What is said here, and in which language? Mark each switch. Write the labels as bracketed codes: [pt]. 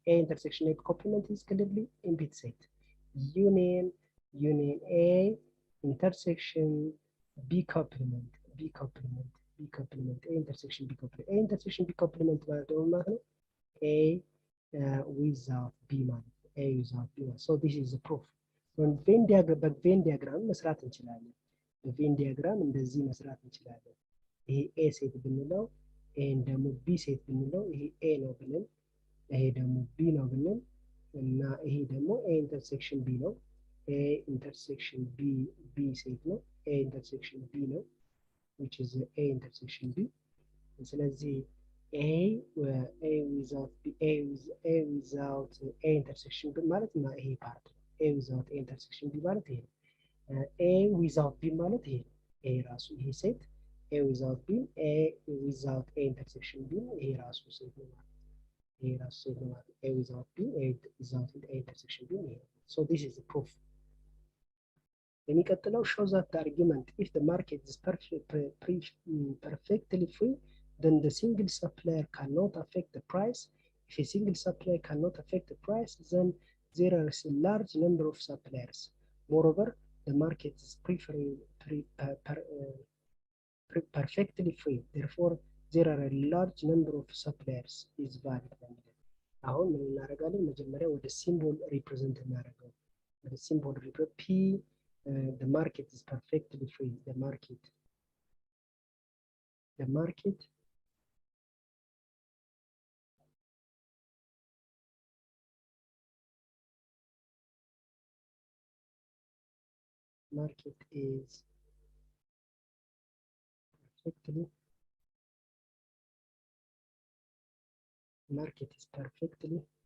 [en] A intersection A complement is clearly impede set. Union A intersection B complement A intersection B complement A intersection B complement [am] ማለት ነው ማለት ነው [en] A without B ማለት ነው። A without B ማለት ነው። So this is the proof. [am] በቬን ዲያግራም መስራት እንችላለን። በቬን ዲያግራም እንደዚህ መስራት እንችላለን። ይሄ A ሴት ብንለው ይሄን ደግሞ B ሴት ብንለው ይሄ A ነው ብለን ይሄ ደግሞ B ነው ብለን እና ይሄ ደግሞ A ኢንተርሴክሽን B ነው። A ኢንተርሴክሽን B ሴት ነው። A ኢንተርሴክሽን B ነው which is A ኢንተርሴክሽን B። ስለዚህ A without A ኢንተርሴክሽን B ማለት እና ይሄ ፓርት ነው። A without A ኢንተርሴክሽን B ማለት ይሄ ነው። A without B ማለት ይሄ ነው። ይሄ ራሱ ይሄ ሴት A without B A without A intersection B ይሄ ራሱ ሴት ነው ማለት ይሄ ራሱ ሴት ነው ማለት [en] A without B A without A intersection B ይሄ so this is the proof። [am] የሚቀጥለው [en] show that the argument if the market is perfectly free then the single supplier cannot affect the price. If a single supplier cannot affect the price then there are a large number of suppliers. Moreover, the market is perfectly free. Therefore, there are a large number of suppliers is valid. [am] አሁን ምን እናደርጋለን? መጀመሪያ ወደ ሲምቦል ሪፕሬዘንት እናደርገው። ወደ ሲምቦል ሪፕሬዘንት ፒ [en] the market is perfectly free. The market is perfectly